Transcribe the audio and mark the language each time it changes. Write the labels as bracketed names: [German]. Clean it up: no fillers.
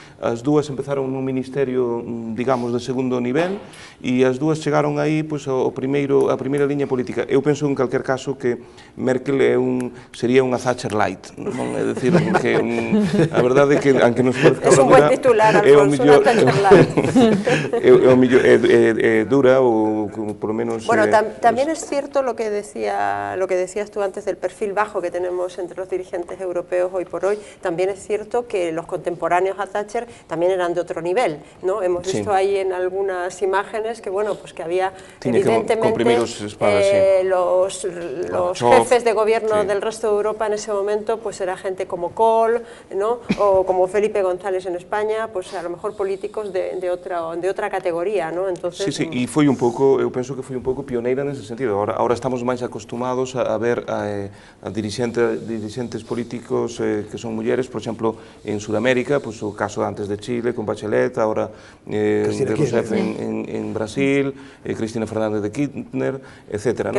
[Galician] As dúas empezaron nun ministerio, digamos, de segundo nivel, e as dúas chegaron aí a primeira liña política. Eu penso, en calquer caso, que Merkel sería unha Thatcher light, non? É dicir, que a verdade é que, [Spanish] aunque nos parezca un buen titular, Alfonso, [Galician] unha Thatcher light. É dura, ou [Spanish] por lo menos... Bueno, también es cierto lo que decías tú antes del perfil bajo que tenemos entre los dirigentes europeos hoy por hoy. También es cierto que los contemporáneos a Thatcher también eran de otro nivel, ¿no? Hemos visto ahí en algunas imágenes que, bueno, pues que había evidentemente los jefes de gobierno del resto de Europa en ese momento, pues era gente como Kohl, ¿no? O como Felipe González en España, pues a lo mejor políticos de otra categoría, ¿no? Entonces, [Galician] sí, e foi un pouco, eu penso que foi un pouco pioneira nese sentido. Ahora estamos máis acostumados a ver a dirigentes políticos que son mulleres, por exemplo, en Sudamérica, pues o caso antes de Chile, con Bachelet, ahora de Rousseff en Brasil, Cristina Fernández de Kirchner, etcétera.